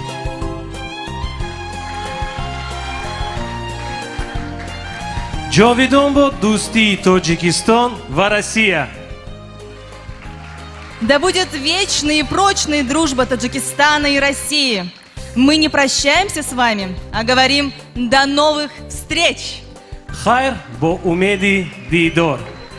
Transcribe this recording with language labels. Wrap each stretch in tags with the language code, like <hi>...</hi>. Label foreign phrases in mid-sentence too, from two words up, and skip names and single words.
<tg>Джовидомбо Дусти Таджикистан ва Россия.</tg> <ru>Да будет вечной и прочной дружба Таджикистана и России. Мы не прощаемся с вами, а говорим до новых встреч!</ru> <tg>Хайр бо умеди дидор.</tg>